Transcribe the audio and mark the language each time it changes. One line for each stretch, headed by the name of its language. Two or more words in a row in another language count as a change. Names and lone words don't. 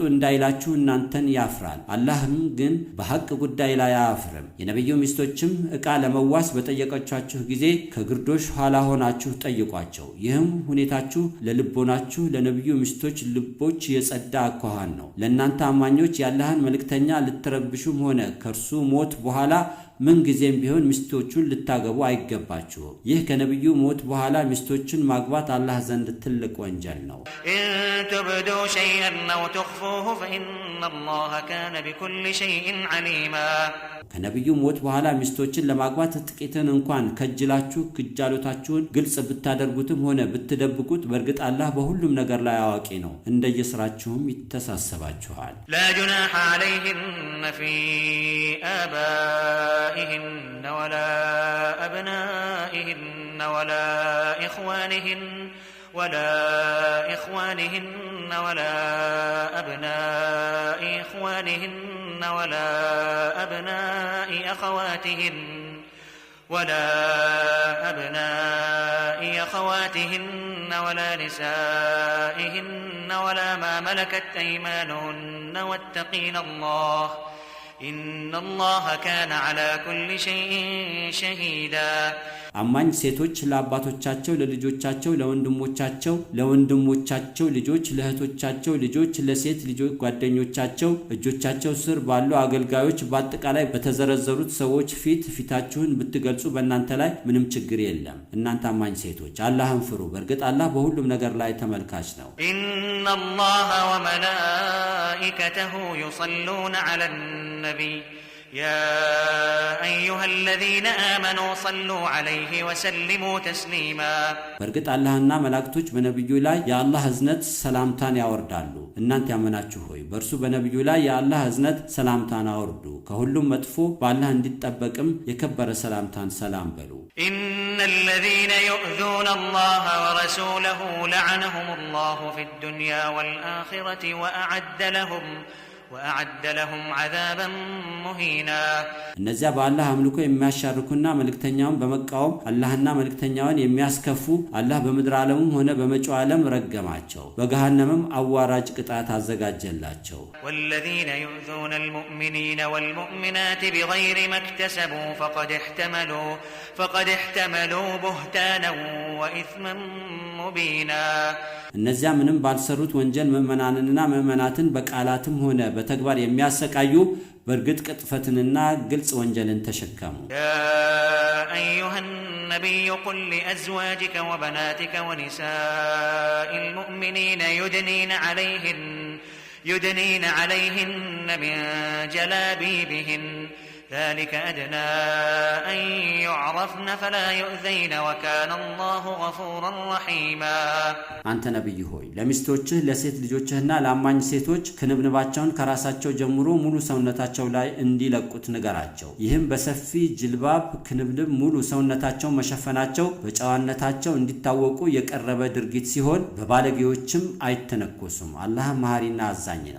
Amharic: እንዳይላችሁ እናንተን ያፍራል አላህም ግን በሐቅ ጉዳይ ላይ አያፍርም የነብዩ ሚስቶችም ዕቃ ለመዋስ በጠየቀቻችሁ ጊዜ ከግርዶሽ ኋላ ሆናችሁ ጠይቋቸው ይህም ሁኔታችሁ ለልቦናችሁ ለነብዩ ሚስቶች ልቦች የጸዳ አኳኋን ነው ለእናንተ አማኞች ያላህን መልእክተኛ ልትረብሹም ሆነ ከርሱ ሞት በኋላ ምን ጊዜም ቢሆን ሚስቶቹን ልታገቡ አይገባችሁ ይህ ከነብዩ ሞት በኋላ ሚስቶችን ማግባት አላህ ዘንድ ትልቅ ወንጀል ነው
Arabic: إن تبدوا شيئا أو تخفوه فإن الله كان بكل شيء عليما
Amharic: ከነብዩ ሞት በኋላ ሚስቶችን ለማግባት ጥቂትን እንኳን ከጅላችሁ ክጃሎታችሁን ግልጽ ብታደርጉትም ሆነ ብትደብቁት በእርግጥ አላህ በሁሉም ነገር ላይ አዋቂ ነው እንደየስራችሁም ይተሳሰባችኋል
Arabic: لا جناح عليهن في آبائهن ولا أبنائهن ولا إخوانهن ولا أبناء إخوانهن ولا أبناء أخواتهن ولا نسائهن ولا ما ملكت أيمانهن واتقين الله إن الله كان على كل شيء شهيدا
Amharic: አማኝ ሴቶች ለአባቶቻቸው ለልጆቻቸው ለወንድሞቻቸው ልጆች ለእህቶቻቸው ልጆች ለሴት ልጆች ጓደኞቻቸው እጆቻቸው ስር ባሉ አገልጋዮች በአጠቃላይ በተዘረዘሩት ሰዎች ፊታችሁን ብትገልጹ በእናንተ ላይ ምንም ችግር የለም እናንተ አማኝ ሴቶች አላህን ፍሩ በእርግጥ አላህ በሁሉም ነገር ላይ ተመልካች ነው
Arabic: إن الله وملائكته يصلون على النبي يا أيها الذين آمنوا صلوا عليه وسلموا تسليما
Amharic: በእርግጥ አላህና መላእክቶች በነብዩ ላይ የአላህ እዝነት ሰላምታን ያወርዳሉ እናንተ ያመናችሁ ሆይ በእርሱ በነብዩ ላይ የአላህ እዝነት ሰላምታን አወርዱ ከሁሉም መጥፎ በአላህ እንዲጠበቅም የከበረ ሰላምታን ሰላም በሉ
Arabic: إن الذين يؤذون الله ورسوله لعنهم الله في الدنيا والآخرة وأعد لهم عذابا مهينا
Amharic: እነዚያ በአላህ አምልኮ የሚያሻርኩና መልእክተኛውን በመቃወም አላህና መልእክተኛውን የሚያስከፉ አላህ በምድር ዓለምም ሆነ በመጪው ዓለም ረገማቸው በገሃነምም አዋራጅ ቅጣት አዘጋጀላቸው
Arabic: والذين يؤذون المؤمنين والمؤمنات بغير ما اكتسبوا فقد احتملوا بهتانا وإثما مبينا
Amharic: እነዚያ ምንም ባልሰሩት ወንጀል ምእመናንንና ምእመናትን በቃላትም ሆነ በተግባር የሚያሰቃዩ በርግጥ ቅጥፈትንና ግልጽ ወንጀልን ተሸከሙ
Arabic: يا أيها النبي قل لأزواجك وبناتك ونساء المؤمنين يدنين عليهن من جلابيبهن ذلك أدنى أن يعرفن فلا يؤذين وكان الله غفورا رحيما
Amharic: አንተ ነብይ ሆይ ለሚስቶችህ ለሴት ልጆችህና ለአማኝ ሴቶች ክንብንባቸውን ከራሳቸው ጀምሮ ሙሉ ሰውነታቸው ላይ እንዲለቁት ንገራቸው ይህም በሰፊ ጅልባብ ክንብንብ ሙሉ ሰውነታቸው መሸፈናቸው በጨዋነታቸው እንዲታወቁ የቀረበ ድርጊት ሲሆን በባለጌዎችም አይተነኮሱም አላህ መሐሪና አዛኝ ነው